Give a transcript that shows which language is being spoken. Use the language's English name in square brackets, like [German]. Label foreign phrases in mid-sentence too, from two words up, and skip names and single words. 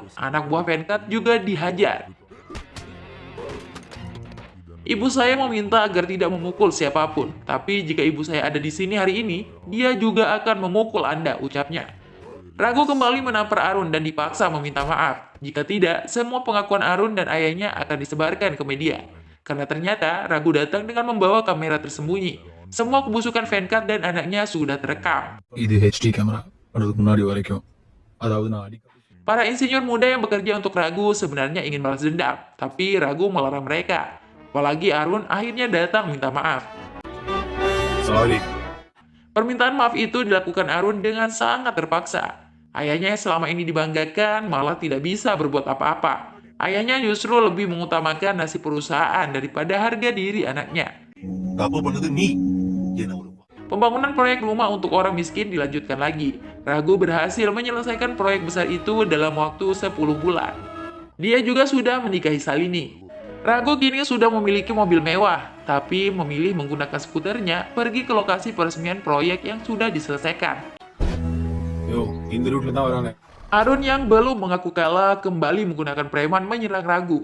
[Indonesian] Anak buah Venkat juga dihajar. Ibu saya meminta agar tidak memukul siapapun, tapi jika ibu saya ada di sini hari ini, dia juga akan memukul Anda, ucapnya. Ragu kembali menampar Arun dan dipaksa meminta maaf. Jika tidak, semua pengakuan Arun dan ayahnya akan disebarkan ke media. Karena ternyata Ragu datang dengan membawa kamera tersembunyi. Semua kebusukan Venkat dan anaknya sudah terekam. [Tamil] இது [English] HD camera [Tamil] அதுக்கு முன்னாடி வரைக்கும் அதாவது நான் அடிக்க [Indonesian] Para insinyur muda yang bekerja untuk Ragu sebenarnya ingin balas dendam, tapi Ragu melarang mereka. Apalagi Arun akhirnya datang minta maaf. சாரி Permintaan maaf itu dilakukan Arun dengan sangat terpaksa. Ayahnya yang selama ini dibanggakan malah tidak bisa berbuat apa-apa. Ayahnya justru lebih mengutamakan nasib perusahaan daripada harga diri anaknya. [Tamil] தப்பு பண்ணது நீ என்ன ஒரு [Indonesian] Pembangunan proyek rumah untuk orang miskin dilanjutkan lagi. Ragu berhasil menyelesaikan proyek besar itu dalam waktu 10 bulan. Dia juga sudah menikahi Salini. Ragu kini sudah memiliki mobil mewah, tapi memilih menggunakan skuternya pergi ke lokasi peresmian proyek yang sudah diselesaikan. [Tamil] யோ இந்த ரூட்ல தான் வராங்க [Indonesian] Arun yang belum mengaku kalah kembali menggunakan preman menyerang Ragu.